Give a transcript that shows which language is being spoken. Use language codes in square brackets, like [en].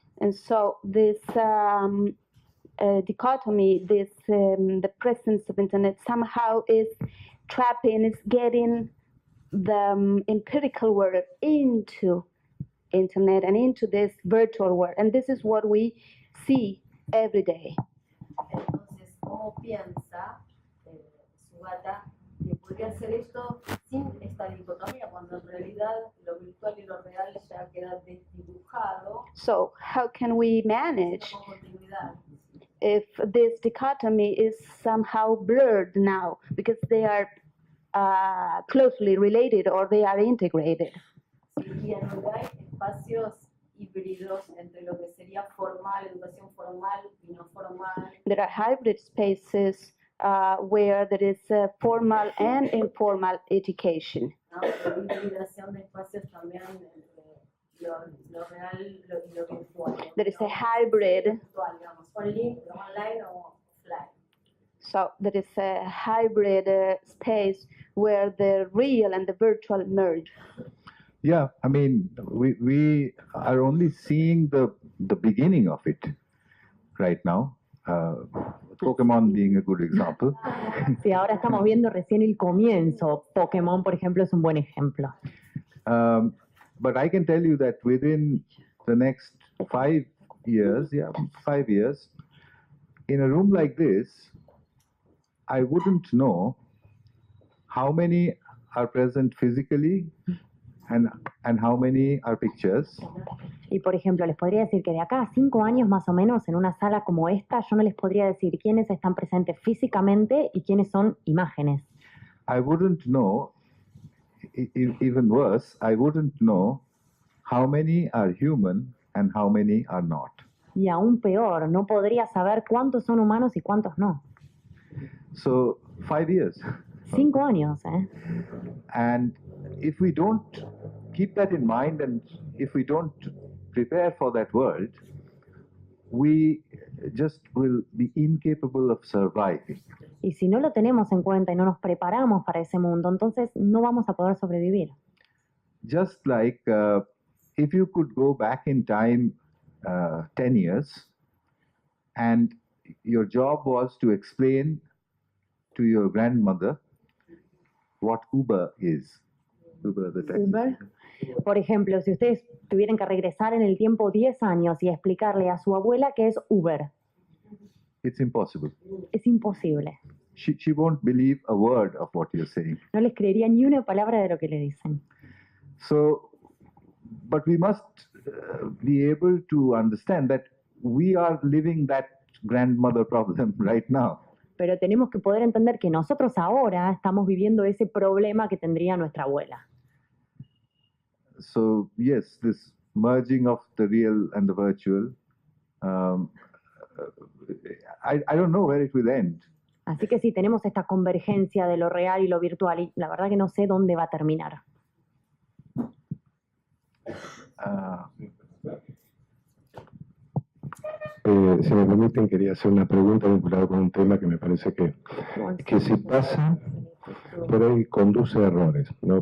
[en] And so this dichotomy, the presence of internet somehow is trapping, is getting the empirical world into internet and into this virtual world. And this is what we see every day. [es] Entonces, ¿cómo piensa Sugata que podría hacer esto sin esta dicotomía, cuando en realidad lo virtual y lo real ya queda desdibujado? [en] So how can we manage [es] Con continuidad. [en] if this dichotomy is somehow blurred now because they are closely related or they are integrated? [es] Sí, y en donde hay espacios híbridos entre lo que sería formal, educación formal y no formal. [en] There are hybrid spaces where there is formal and informal education. [es] ¿No? Hay hibridación de espacios también entre lo real y lo virtual. [en] There is a hybrid. [es] Virtual, digamos, online o offline. [en] So there is a hybrid space where the real and the virtual merge. Yeah, I mean, we are only seeing the beginning of it right now. Pokemon being a good example. [es] Sí, ahora estamos viendo recién el comienzo. Pokémon, por ejemplo, es un buen ejemplo. [en] But I can tell you that within the next 5 years, 5 years, in a room like this, I wouldn't know how many are present physically and how many are pictures. [es] Y por ejemplo, les podría decir que de acá a 5 años más o menos, en una sala como esta, yo no les podría decir quiénes están presentes físicamente y quiénes son imágenes. [en] I wouldn't know, even worse, I wouldn't know how many are human and how many are not. [es] Y aún peor, no podría saber cuántos son humanos y cuántos no. [en] So 5 years. [es] 5 años, ¿eh? [en] And if we don't keep that in mind and if we don't prepare for that world, we just will be incapable of surviving. [es] Y si no lo tenemos en cuenta y no nos preparamos para ese mundo, entonces no vamos a poder sobrevivir. [en] Just like if you could go back in time 10 years and your job was to explain to your grandmother what Uber is. Uber, the taxi. Uber. [es] Por ejemplo, si ustedes tuvieran que regresar en el tiempo 10 años y explicarle a su abuela qué es Uber, [en] It's impossible. [es] es imposible. [en] She won't believe a word of what you're saying. [es] No les creería ni una palabra de lo que le dicen. [en] So, but we must be able to understand that we are living that grandmother problem right now. [es] Pero tenemos que poder entender que nosotros ahora estamos viviendo ese problema que tendría nuestra abuela. [en] So, yes, this merging of the real and the virtual, I don't know where it will end. [es] Así que sí, tenemos esta convergencia de lo real y lo virtual y la verdad que no sé dónde va a terminar. Si me permiten, quería hacer una pregunta vinculada con un tema que me parece que si pasa, por ahí conduce a errores, ¿no?